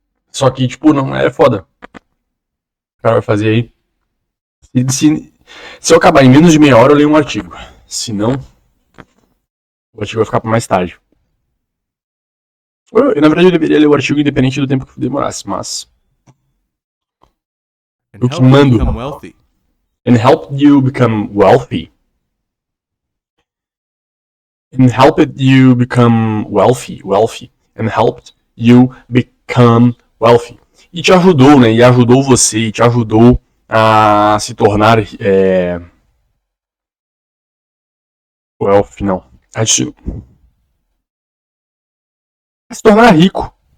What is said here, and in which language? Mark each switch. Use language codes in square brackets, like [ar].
[pt] Só que, tipo, não é foda. O cara vai fazer aí. Se eu acabar em menos de meia hora, eu leio um artigo. Se não, o artigo vai ficar pra mais tarde. Na verdade, eu deveria ler o artigo independente do tempo que demorasse, mas. Eu que mando. [en] And help you become wealthy. And helped you become wealthy. And helped you become wealthy. [pt] E te ajudou, né? E ajudou você, e te ajudou a se tornar wealthy, não. A se tornar rico.